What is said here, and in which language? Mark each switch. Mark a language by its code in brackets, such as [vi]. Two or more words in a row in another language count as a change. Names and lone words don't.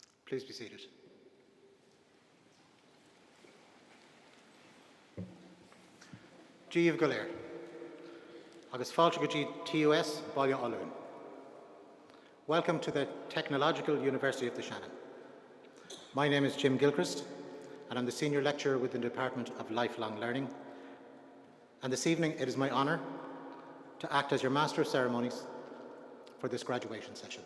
[en] Please be seated. [ga] Díomh go léir, agus fáilte go dtí TUS Baile Athlone. [en] Welcome to the Technological University of the Shannon. My name is Jim Gilchrist, and I'm the Senior Lecturer within the Department of Lifelong Learning. And this evening, it is my honour to act as your Master of Ceremonies for this graduation session.